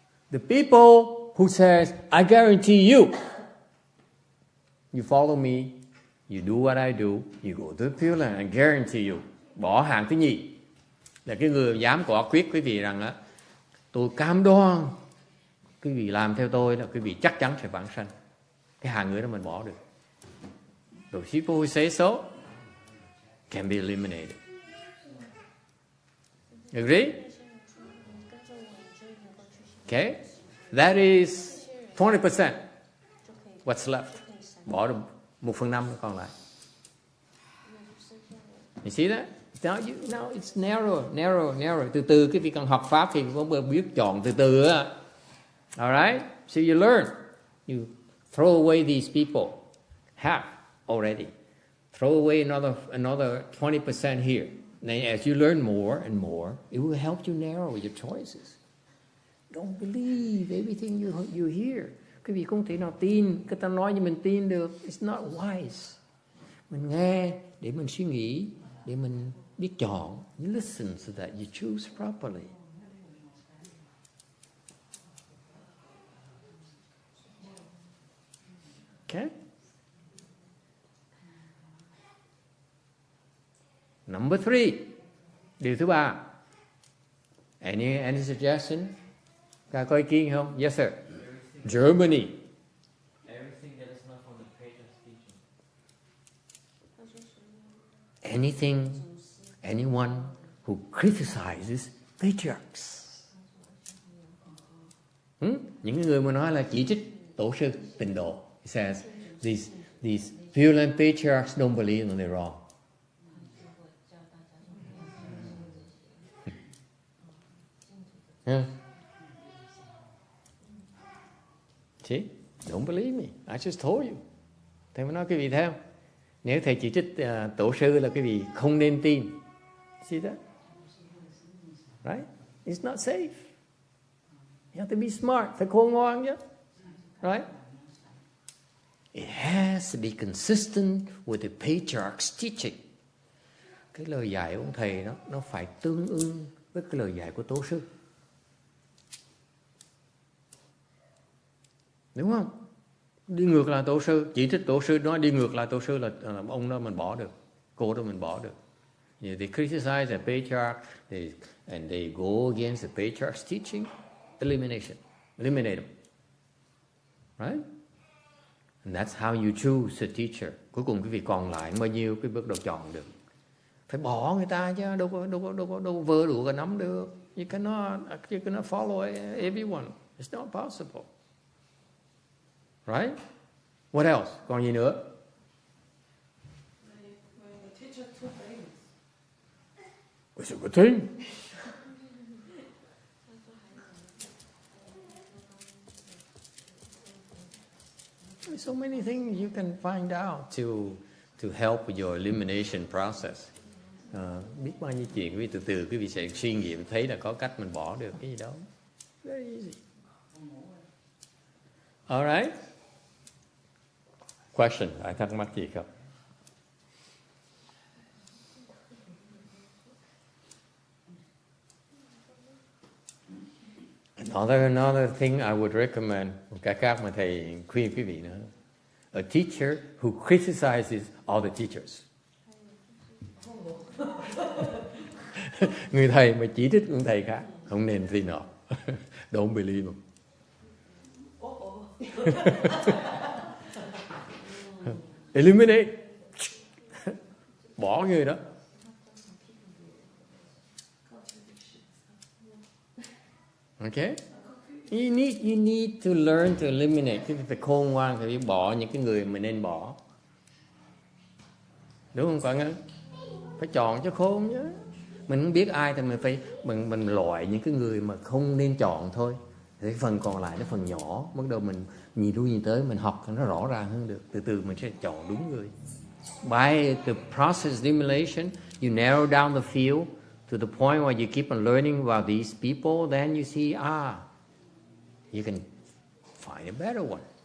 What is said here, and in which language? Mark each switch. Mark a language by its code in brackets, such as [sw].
[en] The people who says, I guarantee you, you follow me, you do what I do, you go to the Pure Land, I guarantee you. [vi] Bỏ hàng thứ nhì là cái người dám quả quyết quý vị rằng á, tôi cam đoan quý vị làm theo tôi là quý vị chắc chắn sẽ vãng sanh. Cái hàng người đó mình bỏ được. [en] The people who say so can be eliminated. Agree? Okay? That is 20%. What's left? [vi] Bỏ được 1/5 còn lại. [en] You see that? Now it's narrow. [vi] Từ từ cái việc cần học pháp thì có biết chọn từ từ á. [en] Alright? So you learn. You throw away these people. Half already. Throw away another 20% here. Then as you learn more and more, it will help you narrow your choices. Don't believe everything you hear. [vi] Quý vị không thể nào tin, người ta nói như mình tin được. [en] It's not wise. [vi] Mình nghe để mình suy nghĩ, để mình biết chọn. [en] You listen so that you choose properly. Okay? Number 3. [vi] Điều thứ 3. [en] Any suggestion? [vi] Có ý kiến không? [en] Yes, sir. Germany. Everything that is not from the page of teaching. Anything anyone who criticizes patriarchs. [vi] Những người mà nói là chỉ trích tổ sư Tịnh Độ. [en] He says these violent patriarchs don't believe that they're wrong. See? Don't believe me. I just told you. [vi] Thầy mới nói quý vị thấy không? Nếu thầy chỉ trích tổ sư là quý vị không nên tin. [en] See that? Right? It's not safe. You have to be smart. [vi] Phải khôn ngoan chứ. [en] Right? It has to be consistent with the patriarch's teaching. [vi] Cái lời dạy của thầy nó phải tương ưng với cái lời dạy của tổ sư. Đúng không? Đi ngược lại tổ sư, chỉ trích tổ sư, nói đi ngược lại tổ sư là ông đó mình bỏ được, cô đó mình bỏ được. [en] They criticize the patriarch, and they go against the patriarch's teaching, eliminate them. Right? And that's how you choose a teacher. [vi] Cuối cùng quý vị còn lại bao nhiêu cái bước đầu chọn được. Phải bỏ người ta chứ, đâu vơ đủ cả nắm được. [en] You cannot follow everyone. It's not possible. Right? What else? [vi] Còn gì nữa? [en] When the teacher too famous. It's a good thing. There's so many things you can find out to help with your elimination process. [vi] Biết bao nhiêu chuyện quý vị từ từ quý vị sẽ suy nghiệm thấy là có cách mình bỏ được cái gì đó. [en] Very easy. All right. Question, [vi] ai thắc mắc gì không? [en] Another thing I would recommend, [vi] cái khác mà thầy khuyên quý vị nữa. [en] A teacher who criticizes other teachers. [vi] Người thầy mà chỉ trích người thầy khác, không nên tin họ. [en] Don't believe them. Eliminate. [vi] Bỏ người đó. [en] Okay? You need to learn to eliminate. [vi] Phải khôn ngoan, phải biết bỏ những cái người mình nên bỏ. Đúng không Quảng Ngân? Phải chọn cho khôn chứ. Mình không biết ai thì mình loại những cái người mà không nên chọn thôi. Cái phần còn lại nó phần nhỏ, bắt đầu mình nhìn lui nhìn tới mình học nó rõ ràng hơn được. Từ từ mình sẽ chọn đúng người. [en] By the process elimination, you narrow down the field to the point where you keep on learning about these people, then you see, you can find a better one.